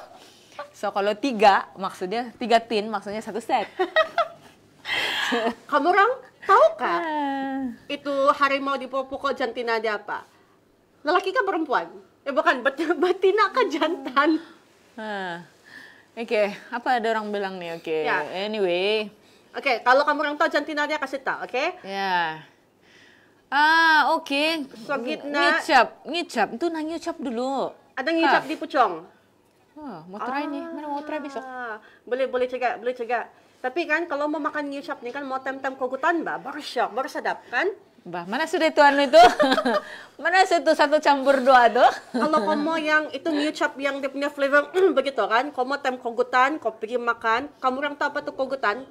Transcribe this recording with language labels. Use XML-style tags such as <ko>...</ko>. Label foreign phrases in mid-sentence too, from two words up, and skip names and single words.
<ms>So kalau 3 maksudnya 3 tin maksudnya 1 set. Kamu orang tahu kah? Itu harimau di pokok jantina dia apa? Lelaki kah perempuan? Bukan, betina kah jantan? Oke, apa ada orang bilang nih? Oke, anyway. Oke, kalau kamu orang tahu jantina dia kasih tahu, oke? Ya. Oke. Sogit na. Ngicap. Itu na ngicap dulu. Ada ngicap di pucong. Mau try nih. Mana mau try besok? Boleh cegak. Tapi kan kalau mau makan ngicap nih kan mau tem-tem kogutan, baru syok, baru sedap kan? Bah, mana sudah itu itu? Mana itu 1 campur 2 tuh? Kalau kamu yang itu ngicap yang dia punya flavor begitu kan, kamu tem kogutan, kau pergi makan, kamu orang tahu apa tuh kogutan?</ms>